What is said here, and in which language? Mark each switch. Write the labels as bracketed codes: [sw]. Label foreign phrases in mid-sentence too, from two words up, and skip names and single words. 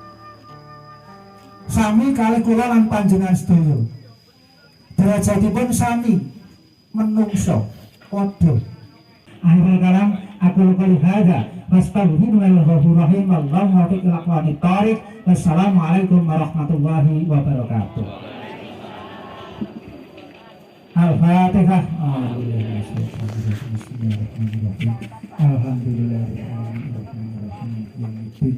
[jv] Sami kalih kula lan panjenengan sedaya. Derajatipun sami menungso padha. [ar] أخير الكلام أقول قولي هذا وأستغفر الله الرحمن الرحيم والله الموفق إلى أقوم الطريق. والسلام عليكم ورحمة الله وبركاته. Al-Fatihah. الحمد لله الرحمن الرحيم.